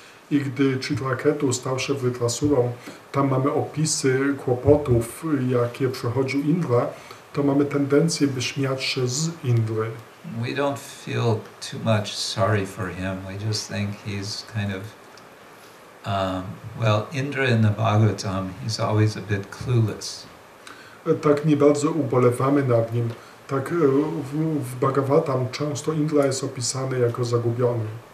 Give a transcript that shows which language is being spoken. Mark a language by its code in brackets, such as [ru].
[pl] I gdy Kshetra stał się Vritrasurą, tam mamy opisy kłopotów, jakie przechodził Indra, to mamy tendencję, by śmiać się z Indry. [en] We don't feel too much sorry for him. We just think he's kind of, well, Indra in the Bhagavatam, he's always a bit clueless. [pl] Tak nie bardzo ubolewamy nad nim. Tak w Bhagavatam często Indra jest opisany jako zagubiony.